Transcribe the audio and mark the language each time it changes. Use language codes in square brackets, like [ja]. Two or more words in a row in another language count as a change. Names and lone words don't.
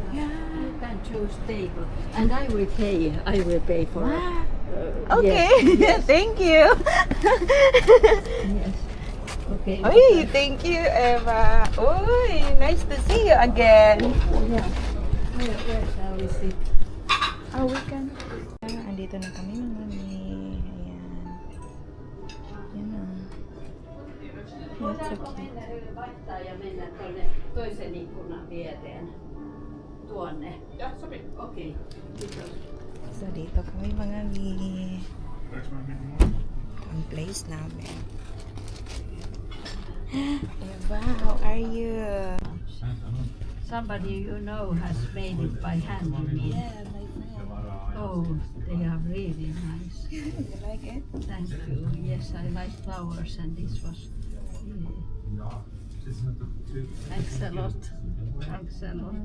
[en] You can choose table. And I will pay for it. Wow. Okay, Yes. thank you. Yes. Okay. Oy, thank you, Eva. Uy, nice to see you again. Yeah. Where shall we sit? Oh, we can. [tl] Andito na kami, mami. Ayan. Yan na. [en] That's so cute. [fi] Vaihtaa ja mennä tuonne toisen ikkunan viereen. Tuonne. Ja, sopii. Okei. Kiitos. [tl] So, dito kami, mga mi. Ang place namin. [en] Eva, how are you? Somebody you know has made it by hand, you mean? Yeah, my friend. Oh, they are really nice. You like it? Thank you. Yes, I like flowers and this was really... Thanks a lot. Thanks a lot.